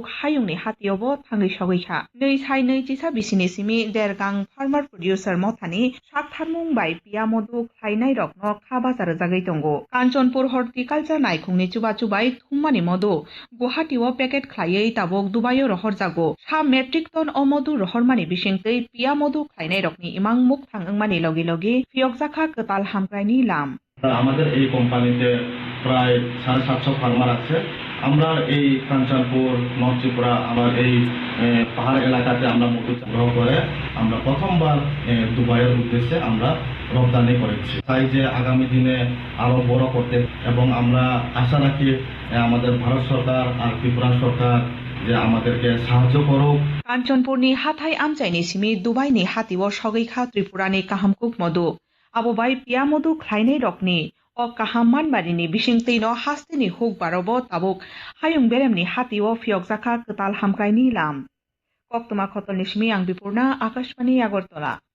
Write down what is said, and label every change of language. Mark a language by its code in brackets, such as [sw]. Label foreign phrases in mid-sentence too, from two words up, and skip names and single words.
[brx] हायुंनि हातियावबो थाङै सगैखा नै साय नै चिसा बिसिनि सिमी देरगां [en] farmer producer [brx] मथानि साकथारमुं बाय पिया मधु ख्लायनाय रकनो खा बाजार जागै दंगो कान्चनपुर हर्टिकालचार नायखुंनि चुबा चुबाय थुममानि मधु गुवाहाटीव पेकेट ख्लायै ताबुक दुबायो रहर जागो सा [en] metric ton [brx] अ मधु रहरमानि बिसिंतै पिया मधु ख्लायनाय रकनि इमां मुख थांमानि लगे लगे फियकजाखा कताल हामक्रायनि लाम [bn] আমাদের এই কোম্পানিতে প্রায় 750 ফার্মার আছে। আমরা এই কাঞ্চনপুর নর্থ ত্রিপুরা আমার এই পাহাড় এলাকাতে আমরা মধু সংগ্রহ করে আমরা প্রথমবার দুবাইয়ের উদ্দেশ্যে আমরা রপ্তানি করেছি। তাই যে আগামী দিনে আরো বড় করতে এবং আমরা আশা রাখি আমাদের ভারত সরকার আর ত্রিপুরা সরকার যে আমাদেরকে সাহায্য করুক। [brx] कान्चनपुरनि हाथाय आमचायनि सिमी दुबाइनि हातिव सगैखा त्रिपुरानि काहामकुक मधु आबोबाय पिया मधु ख्लायनाय रकनि अ काहाम मानबारिनि बिसिंतैनो हास्तेनि हुक बारबो ताबुक हायुं बेरेमनि हातिव फियकजाखा कताल हामक्रायनि लाम कक्तमा खतलनि सिमी आं बिपुर्ना आकाशवाणी आगरतला